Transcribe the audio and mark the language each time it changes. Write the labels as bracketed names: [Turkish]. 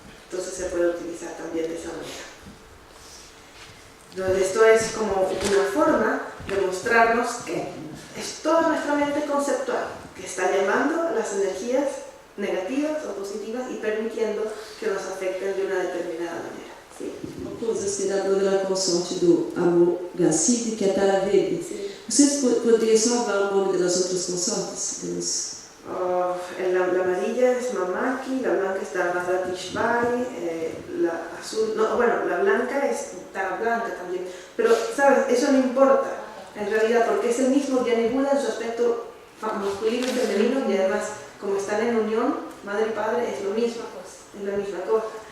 [Spanish] Entonces se puede utilizar también de esa manera. Entonces esto es como una forma de mostrarnos que es toda nuestra mente conceptual que está llamando a las energías negativas o positivas y permitiendo que nos afecten de una determinada manera. ¿Sí? [Portuguese] Uma coisa, você falou da consorte do Amor Gacide, que é a Tara Verde. Vocês poderiam só falar o nome das outras consortes? [Spanish] La amarilla es Mamaki, la blanca es Radhatishvari, la azul, no, bueno, la blanca es Tara Blanca también. Pero, ¿sabes? Eso no importa en realidad porque es el mismo Jnana Buda en su aspecto masculino y femenino y además, como están en unión, madre y padre, es lo mismo, es la misma cosa.